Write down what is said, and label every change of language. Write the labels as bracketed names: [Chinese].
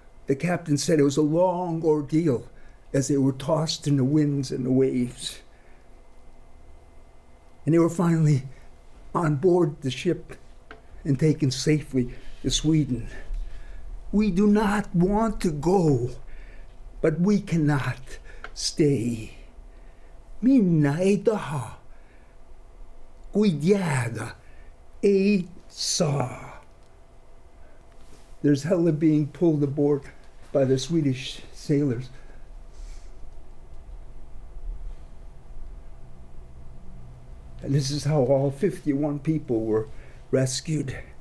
[English] The captain said it was a long ordeal as they were tossed in the winds and the waves. And they were finally on board the ship and taken safely to Sweden. We do not want to go, but we cannot stay. [Estonian] Minna ei taha, kuidjäädä ei saa. [English] There's Helle being pulled aboard by the Swedish sailors. And this is how all 51 people were rescued.